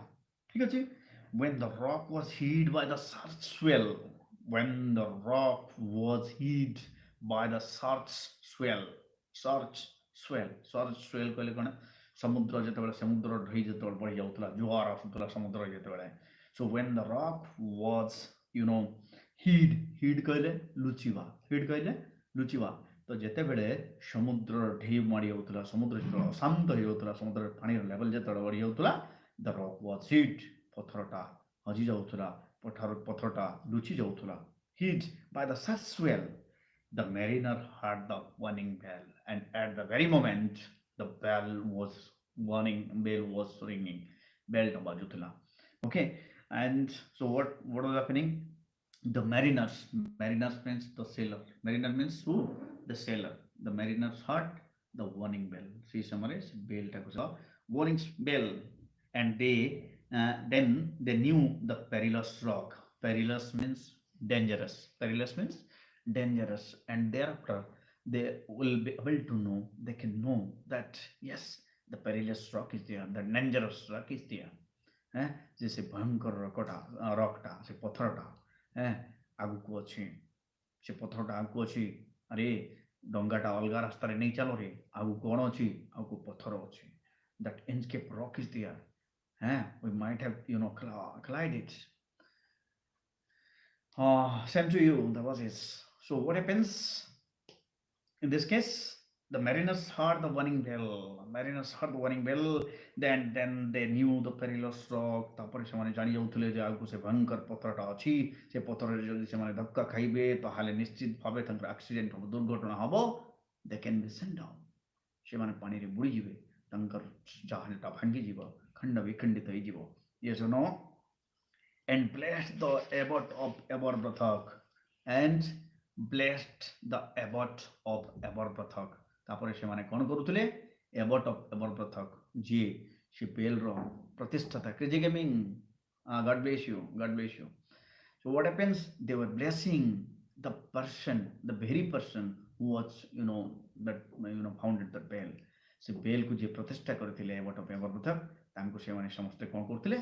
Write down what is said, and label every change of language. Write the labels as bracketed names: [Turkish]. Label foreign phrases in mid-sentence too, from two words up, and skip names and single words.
[Odia] ଠିକ ଅଛି. [English] When the rock was hid by the surge swell, when the rock was hid by the surge swell [Odia] କହିଲେ କଣ? ସମୁଦ୍ର ଯେତେବେଳେ, ସମୁଦ୍ର ଢେଇ ଯେତେବେଳେ ବଢି ଯାଉଥିଲା, ଜୁଆର ଆସୁଥିଲା ସମୁଦ୍ର ଯେତେବେଳେ. [English] So when the rock was hid [Odia] କହିଲେ ଲୁଚିବା, ତ ଯେତେବେଳେ ସମୁଦ୍ର ଢେଇ ମାଡ଼ି ଯାଉଥିଲା, ସମୁଦ୍ର ଯେତେବେଳେ ଅଶାନ୍ତ ହେଇଯାଉଥିଲା, ସମୁଦ୍ରରେ ପାଣିର ଲେଭେଲ ଯେତେବେଳେ ବଢି ଯାଉଥିଲା, [English] the rock was hid, [Odia] ପଥରଟା ହଜି ଯାଉଥିଲା, ପଥରଟା ଲୁଚି ଯାଉଥିଲା. [English] Hid by the surge swell, the mariner heard the warning bell, and at the very moment the bell was ringing, [Odia] bellଟା ବାଜୁଥିଲା. [English] Okay, and so what was happening? The mariners means the sailor. Mariner means who? The sailor. The mariners heard the warning bell. See, summarize bell warning bell, and then they knew the perilous rock. Perilous means dangerous. And thereafter they will be able to know. They can know that yes, the perilous rock is there. The dangerous rock is there. [Odia] ଯେ ସେ ଭୟଙ୍କର ରକଟା, ସେ ପଥରଟା ଆଗକୁ ଅଛି, ସେ ପଥରଟା ଆଗକୁ ଅଛି. ଆରେ ଡଙ୍ଗାଟା ଅଲଗା ରାସ୍ତାରେ ନେଇ ଚାଲ ରେ, ଆଗକୁ କ'ଣ ଅଛି? ଆଗକୁ ପଥର ଅଛି. [English] That INCHCAPE rock is there. We might have collided. Same to you, that was it. So what happens in this case? The mariners heard the warning bell. Mariners heard the warning bell. Then they knew the perilous rock. [Odia] ତାପରେ ସେମାନେ ଜାଣି ଯାଉଥିଲେ ଯେ ଆଗକୁ ସେ ଭୟଙ୍କର ପଥରଟା ଅଛି। ସେ ପଥରରେ ଯଦି ସେମାନେ ଧକ୍କା ଖାଇବେ ତାହେଲେ ନିଶ୍ଚିତ ଭାବେ ତାଙ୍କର ଆକ୍ସିଡେଣ୍ଟ ହେବ, ଦୁର୍ଘଟଣା ହେବ। [English] They can be sent down. [Odia] ସେମାନେ ପାଣିରେ ବୁଡ଼ିଯିବେ, ତାଙ୍କର ଜାହାଜଟା ଭାଙ୍ଗିଯିବ, ଖଣ୍ଡ ବିଖଣ୍ଡିତ ହେଇଯିବ। [English] Yes or no? And blessed the abbot of Aberbrothock and blessed the abbot of Aberbrothock. [Odia] ତାପରେ ସେମାନେ କ'ଣ କରୁଥିଲେ? [English] abbot of Aberbrothock [Odia] ଯିଏ ସେ ବେଲର ପ୍ରତିଷ୍ଠାତା [English] crazy gaming, God bless you, God bless you. So what happens? They were blessing the person, the very person who was that founded the bell. [Odia] ସେ ବେଲକୁ ଯିଏ ପ୍ରତିଷ୍ଠା କରିଥିଲେ [English] abbot of Aberbrothock, [Odia] ତାଙ୍କୁ ସେମାନେ ସମସ୍ତେ କ'ଣ କରୁଥିଲେ?